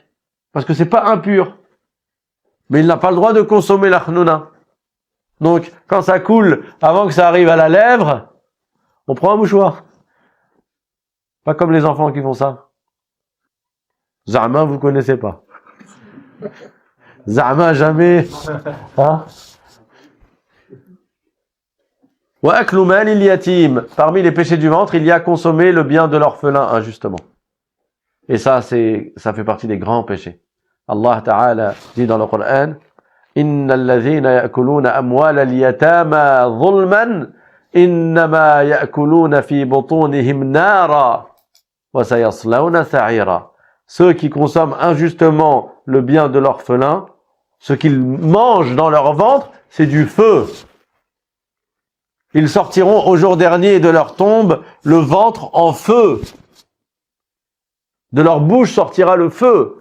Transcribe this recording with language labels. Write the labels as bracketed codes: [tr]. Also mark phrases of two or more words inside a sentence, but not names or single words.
[fr] Parce que c'est pas impur. Mais il n'a pas le droit de consommer la khnouna. Donc, quand ça coule, avant que ça arrive à la lèvre, on prend un mouchoir. Pas comme les enfants qui font ça. Za'ma, vous connaissez pas. Za'ma, jamais. Hein? [ar] وأكل مال اليتيم. [fr] Parmi les péchés du ventre, il y a consommer le bien de l'orphelin injustement. Et ça fait partie des grands péchés. [ar] الله تعالى [fr] dit dans le Coran, [ar] إن الذين يأكلون أموال اليتامى ظلما إنما يأكلون في بطونهم نارا وسيصلون سعيرا. [fr] Ceux qui consomment injustement le bien de l'orphelin, ce qu'ils mangent dans leur ventre, c'est du feu. Ils sortiront au jour dernier de leur tombe le ventre en feu. De leur bouche sortira le feu.